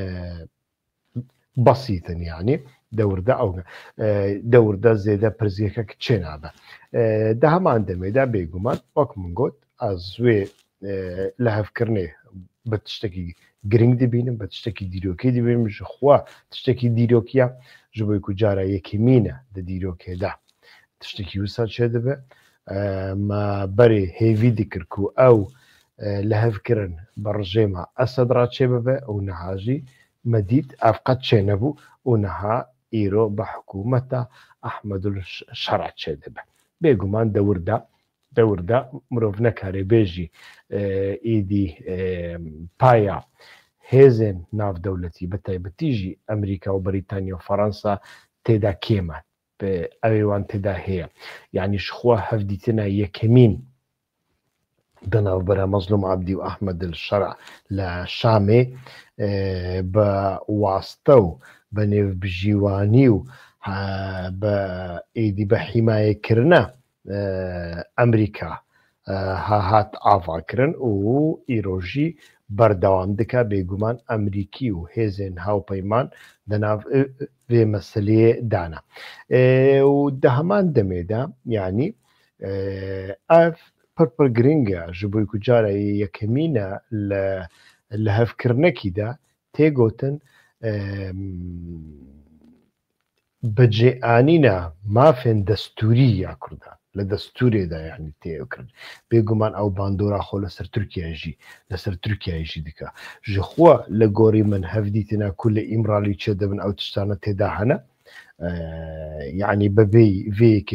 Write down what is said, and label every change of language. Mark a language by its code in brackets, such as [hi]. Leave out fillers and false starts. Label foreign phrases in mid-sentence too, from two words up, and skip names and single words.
[ku] بەسیتن یعنی دەوردە ئەو دەوردە زێدە پرزیەکە چێ نابە دە هەمان دەمێدا بێگومان وەک من گوت ئەزوێ لە هەفکردنێ بە تشتێکی گرنگ دەبینم بە تشتێکی دیرۆکی دەبینم ژ خوا تشتێکی دیرۆکیە ji bo ku cara yekîmîne di dîrokê de tiştekî wisa çê dibe me berê hêvî dikir ku ew li hevkirin bi rejêma Esed ra çê bibe û niha jî me dît ev qet çê nebû û niha îro bi hikûmeta Ehmedul Şerع çê dibe bêguman dewrda mirov nekare bêjî êdî paya هێزên navdewletî bi taybetî jî ئەمریکا و بریتانیا و فەرەنسا تێدا کێمە ئەوێ wan تێدا هەیە یعنی شخوا هەفدیتنە یەکەمین دەناوبەرە مەزلوم عەبدی و ئەحمەدل شەرع لە شامێ بە واستە و بە نێوبژیوانی و بە ئێدی بە حیمایەکردنە ئەمریکا هات ئاڤاکردن و ئیرۆژی بەردەوام دکە بێگومان ئەمریکی و هێزێن هاوپەیمان دەناو vê meseleyê dana û di heman demê de yanî ev pir giring e ji bo ku cara yekemîn e li hevkirinekî de tê gotin bicêanîna mafên destûrî ya Kurdan li destûrê de yanî tê kirin bêguman ew bandora xwe li ser Tirkiye jî li ser Tirkiyeyê jî dike ji xwe li gorî min hevdîtina ku li îmralî çê dibin ew tiştane têda hene yanî bi vêyekê